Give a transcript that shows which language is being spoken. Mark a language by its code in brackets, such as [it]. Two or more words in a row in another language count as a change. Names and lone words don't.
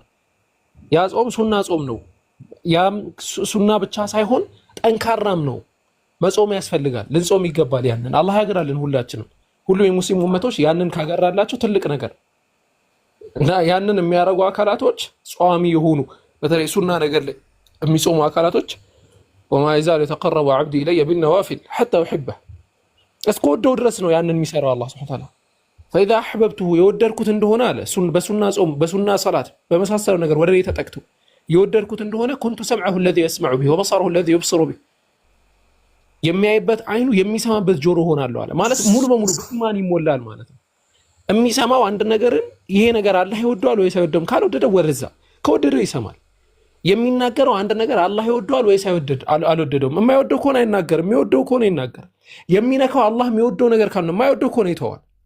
[am] ያ ጾም ሱና ጾም ነው። ያም ሱና ብቻ ሳይሆን ጠንካራም ነው። መጾም ያስፈልጋል፣ ልንጾም ይገባል። ያንን አላህ ያገራልን ሁላችንም። ሁሉ የሙስሊም ኡመቶች ያንን ካገራላቸው ትልቅ ነገር እና ያንን የሚያረጉ አካላቶች ጿሚ የሆኑ በተለይ ሱና ነገር ላይ የሚጾሙ አካላቶች [ar] وما يزال [am] የተቀረበ [ar] عبدي الي بالنوافل حتى احبه [am] እስከወደው ድረስ ነው ያንን የሚሰራው አላህ [ar] سبحانه وتعالى። فاذا احببته [am] የወደድኩት እንደሆነ አለ በሱና ጾም በሱና ሰላት በመሳሰለው ነገር ወደ እኔ ተጠቅቶ የወደድኩት እንደሆነ [ar] كنت سمعه الذي يسمع به وبصره الذي يبصر به [am] የሚያይበት አይኑ የሚሰማበት ጆሮ ሆናለሁ አለ። ማለት ሙሉ በሙሉ በኢማን ይሞላል ማለት ነው። የሚሰማው አንድ ነገርን ይሄ ነገር አላህ ይወደዋል ወይስ አይወደውም፣ ካልወደደው ወደዛ፣ ከወደደው ይሰማል። የሚናገረው አንድ ነገር አላህ ይወደዋል ወይስ አልወደደውም፣ የማይወደው ከሆነ አይናገርም፣ የሚወደው ከሆነ ይናገራል። የሚነካው አላህ የሚወደው ነገር ካልሆነ የማይወደው ከሆነ ይተዋል።